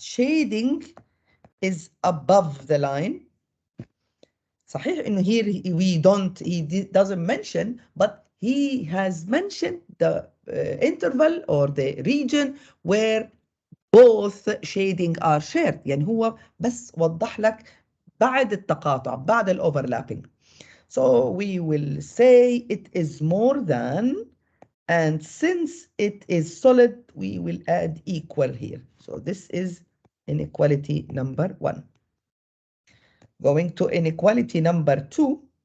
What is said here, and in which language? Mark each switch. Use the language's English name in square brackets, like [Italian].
[English] Shading is above the line. [Arabic] صحيح إنه [English] here he doesn't mention, but he has mentioned the interval or the region where both shading are shared. [Arabic] يعني هو بس وضح لك بعد التقاطع بعد overlapping. [English] So we will say it is more than, and since it is solid, we will add equal here. So this is inequality number 1. Going to inequality number 2.